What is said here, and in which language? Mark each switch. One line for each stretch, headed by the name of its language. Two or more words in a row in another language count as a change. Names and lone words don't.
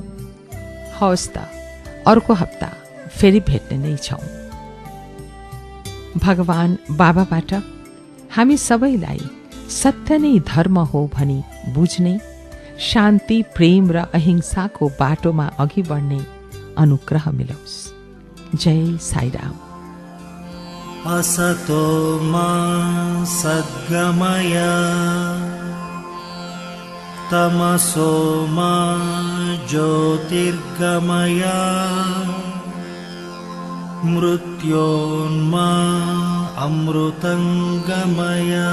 Nepali: हवस् त, अर्को हप्ता फेरि भेट्ने नै छौं। भगवान बाबाबाट हामी सबैलाई सत्य नै धर्म हो भनी बुझ्ने, शान्ति, प्रेम र अहिंसाको बाटोमा अघि बढ्ने अनुग्रह मिलोस्। जय साईराम।
Sanskrit: असतो मा सद्गमय तमसो मा ज्योतिर्गमय मृत्योन्मा अमृतङ्गमय।